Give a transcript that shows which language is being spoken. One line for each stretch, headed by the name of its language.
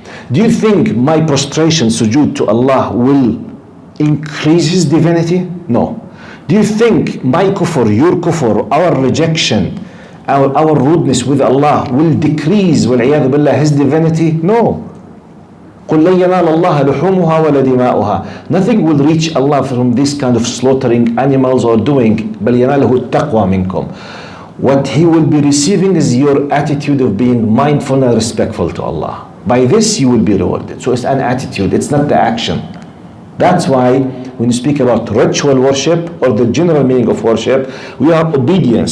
English: Do you think my prostration, sujood to Allah will increase His divinity? No. Do you think my kufr, your kufr, our rejection, our rudeness with Allah will decrease,
Arabic: وَالْعِيَاذُ بِاللَّهِ,
English: His divinity? No.
Arabic: قل لن ينال الله لحومها ولا دماؤها.
English: Nothing will reach Allah from this kind of slaughtering animals or doing.
Arabic: بل يناله التقوى منكم.
English: What He will be receiving is your attitude of being mindful and respectful to Allah. By this you will be rewarded. So it's an attitude, it's not the action. That's why when you speak about ritual worship or the general meaning of worship, we are obedience.